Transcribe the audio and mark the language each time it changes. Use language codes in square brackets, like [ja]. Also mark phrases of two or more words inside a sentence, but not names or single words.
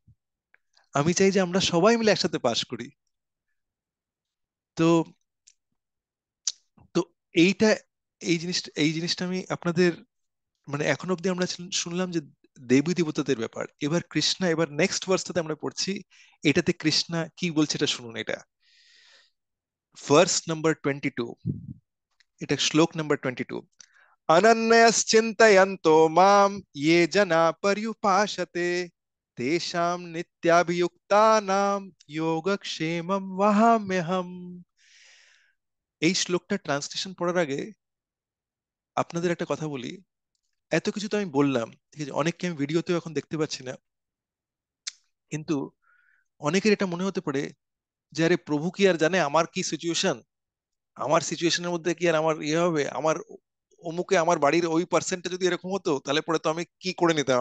[bn] আমি চাই যে আমরা সবাই মিলে একসাথে পাশ করি। তো তো এইটা এই জিনিসটা আমি আপনাদের মানে এখন অব্দি আমরা শুনলাম যে দেবী দেবতাদের ব্যাপার। এবার কৃষ্ণা, এবার [en] next verseটাতে [bn] আমরা পড়ছি, এটাতে কৃষ্ণা কি বলছে এটা শুনুন। এটা [en] verse number 22, [bn] এটা শ্লোক নাম্বার 22। [sa] अनन्यश्चिन्तयन्तो माम ये जना पर्युपासते तेषां नित्याभियुक्तानां योगक्षेमं वहाम्यहम्। [bn] এই শ্লোকটা ট্রান্সলেশন পড়ার আগে আপনাদের একটা কথা বলি। এত কিছু তো আমি বললাম, ঠিক আছে, অনেককে আমি ভিডিওতেও এখন দেখতে পাচ্ছি না, কিন্তু অনেকের এটা মনে হতে পারে যে আরে প্রভু কি আর জানে আমার কি সিচুয়েশন, আমার সিচুয়েশনের মধ্যে কি আর আমার ইয়ে হবে, আমার অমুকে আমার বাড়ির ওই পার্সেন্টটা যদি এরকম হতো তাহলে পরে তো আমি কি করে নিতাম।